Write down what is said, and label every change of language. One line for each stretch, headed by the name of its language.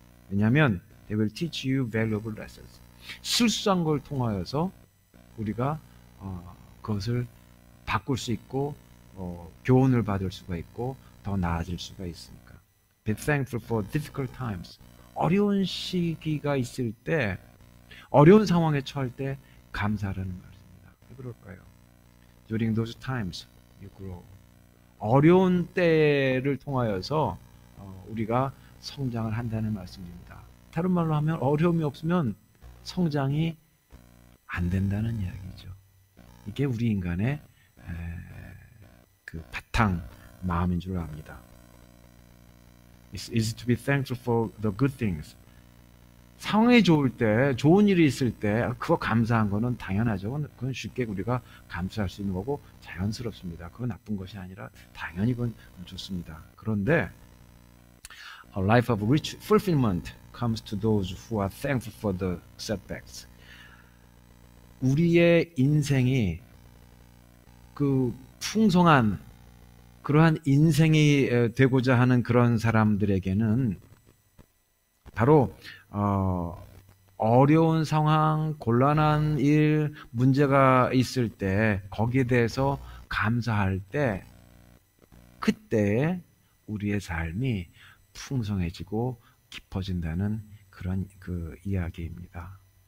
Korean: 왜냐하면
English: they will teach you valuable lessons.
Korean: 실수한 걸 통하여서 우리가 그것을 바꿀 수 있고 교훈을 받을 수가 있고 더 나아질 수가 있으니까.
English: Be thankful for difficult times.
Korean: 어려운 시기가 있을 때, 어려운 상황에 처할 때 감사라는 말입니다. 왜 그럴까요?
English: During those times you grow.
Korean: 어려운 때를 통하여서 우리가 성장을 한다는 말씀입니다. 다른 말로 하면 어려움이 없으면 성장이 안 된다는 이야기죠. 이게 우리 인간의 그 바탕 마음인 줄 압니다.
English: It's easy to be thankful for the good things.
Korean: 상황이 좋을 때, 좋은 일이 있을 때 그거 감사한 거는 당연하죠. 그건 쉽게 우리가 감사할 수 있는 거고 자연스럽습니다. 그건 나쁜 것이 아니라 당연히 그건 좋습니다.
English: 그런데 A life of rich fulfillment comes to those who are thankful for the setbacks.
Korean: 우리의 인생이 그 풍성한 그러한 인생이 되고자 하는 그런 사람들에게는 바로 어려운 상황, 곤란한 일, 문제가 있을 때 거기에 대해서 감사할 때 그때 우리의 삶이 풍성해지고 깊어진다는 그런 그 이야기입니다.